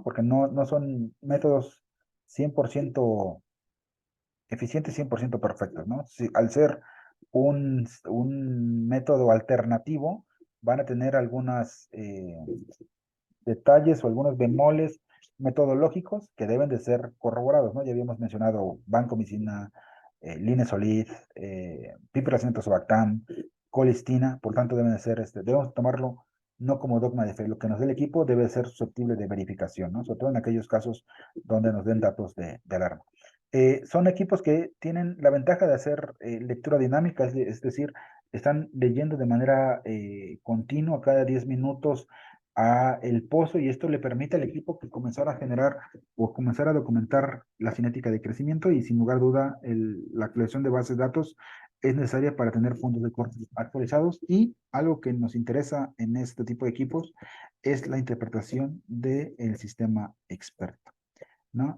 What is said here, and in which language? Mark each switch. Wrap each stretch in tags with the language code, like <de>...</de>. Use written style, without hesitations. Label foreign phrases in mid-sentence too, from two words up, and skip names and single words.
<es>Porque no son métodos 100% eficientes, 100% perfectos, ¿no? Si, al ser un método alternativo, van a tener algunos detalles o algunos bemoles metodológicos que deben de ser corroborados, ¿no? Ya habíamos mencionado vancomicina, linezolid, piperacin-tazobactam, colistina, por tanto deben de ser, debemos tomarlo no como dogma de fe, lo que nos dé el equipo debe ser susceptible de verificación, ¿no? Sobre todo en aquellos casos donde nos den datos de alarma. Son equipos que tienen la ventaja de hacer lectura dinámica, es decir, están leyendo de manera continua cada 10 minutos a el pozo, y esto le permite al equipo que comenzar a generar o comenzar a documentar la cinética de crecimiento, y sin lugar a duda la colección de bases de datos es necesaria para tener fondos de corte actualizados, y algo que nos interesa en este tipo de equipos es la interpretación del sistema experto, ¿no?</es>